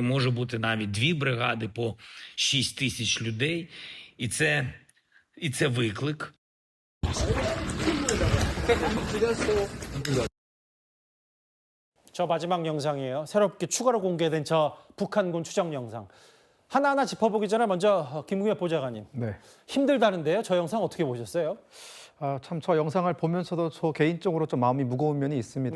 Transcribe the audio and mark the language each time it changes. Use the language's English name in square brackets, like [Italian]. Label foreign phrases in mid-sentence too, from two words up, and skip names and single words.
[Ukrainian] Може бути навіть 2 бригади по 6 тисяч людей. І це виклик. [Korean] 저 마지막 영상이에요. 새롭게 추가로 공개된 저 북한군 추정 영상. 하나하나 짚어보기 전에 먼저 김국엽 보좌관님. 네. 힘들다는데요. 저 영상 어떻게 보셨어요? 참 저 영상을 보면서도 저 개인적으로 좀 마음이 무거운 면이 있습니다.